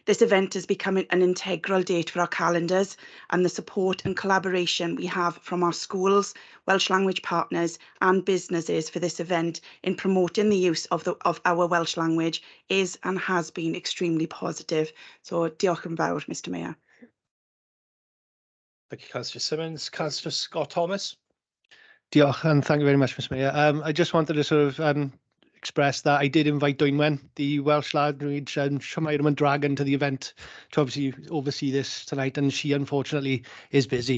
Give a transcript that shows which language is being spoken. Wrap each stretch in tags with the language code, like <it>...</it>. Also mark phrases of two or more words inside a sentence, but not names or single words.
<en>This event is becoming an integral date for our calendars, and the support and collaboration we have from our schools, Welsh language partners and businesses for this event in promoting the use of our Welsh language is and has been extremely positive.</en> <cy>So diolch yn fawr,</cy> <en>Mr Mayor. Thank you, Councillor Simmons. Councillor Scott Thomas. Diolch, and thank you very much, Mr Mayor. I just wanted to sort of express that I did invite Dwynwen, the Welsh language Siamairam Dragon, to the event to obviously oversee this tonight, and she unfortunately is busy.</en>